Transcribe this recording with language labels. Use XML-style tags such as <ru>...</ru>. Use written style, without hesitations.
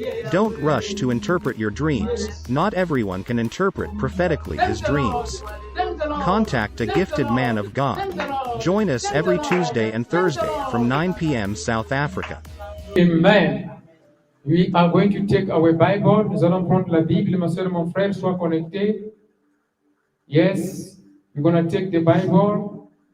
<en>Don't rush to interpret your dreams. Not everyone can interpret prophetically his dreams. Contact a gifted man of God. Join us every Tuesday and Thursday from 9 p.m. South Africa. Amen. We are going to take our Bible.</en> <fr>Nous allons prendre la Bible. Ma soeur, mon frère, sois connecté.</fr> <en>Yes, we're going to take the Bible.</en>